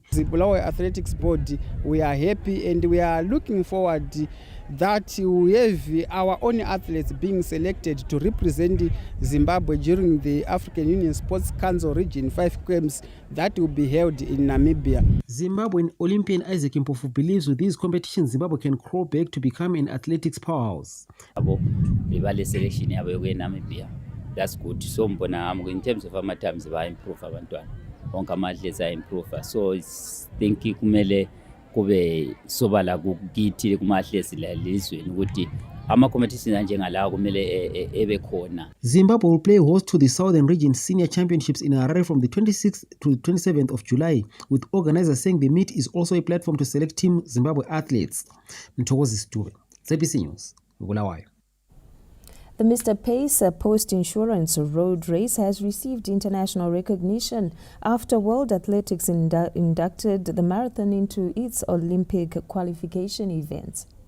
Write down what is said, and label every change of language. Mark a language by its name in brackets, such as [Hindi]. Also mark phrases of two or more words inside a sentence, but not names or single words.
[English] The Bulawayo Athletics Board, we are happy and we are looking forward that we have our own athletes being selected to represent Zimbabwe during the African Union Sports Council Region 5 Games that will be held in Namibia. Zimbabwean Olympian Isaac Mpofu believes with these competitions Zimbabwe can crawl back to become an athletics powerhouse. Selection Namibia. That's good. So in terms of our times we improve abantwana. [North Ndebele] Onke ama-athletes improve. [English] So it's thinking [North Ndebele] kumele kube sobala kukithi kuma-athletes lelizweni ukuthi ama-competitions anjengalawa kumele ebe khona. [English] Zimbabwe will play host to the Southern Region Senior Championships in Harare from the 26th to the 27th of July, with organizers saying the meet is also a platform to select Team Zimbabwe athletes. Mthokozi Stuve, ZBC News, Bulawayo. The Mr. Pace post-insurance road race has received international recognition after World Athletics inducted the marathon into its Olympic qualification events.